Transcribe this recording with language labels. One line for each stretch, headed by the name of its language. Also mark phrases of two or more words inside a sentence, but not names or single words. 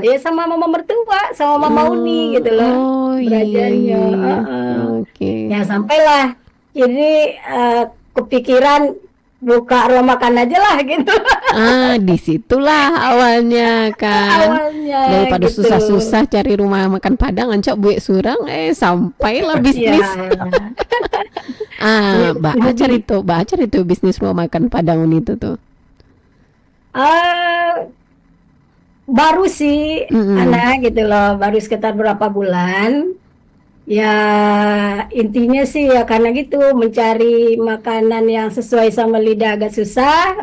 Indonesian: Ya sama mama mertua, sama mama Uni gitu loh. Oh Berajanya. iya. Oke. Ya sampailah ini kepikiran buka rumah makan aja lah gitu. Disitulah awalnya kan. Awalnya Daripada gitu. susah-susah cari rumah makan Padang,
Minangkabau: ancak buik surang,
Indonesian: sampailah bisnis. Ya. Mbak Acar itu bisnis rumah makan Padang itu tuh. Baru sih anak gitu loh, baru sekitar berapa bulan. Ya intinya sih ya karena gitu mencari makanan yang sesuai sama lidah agak susah.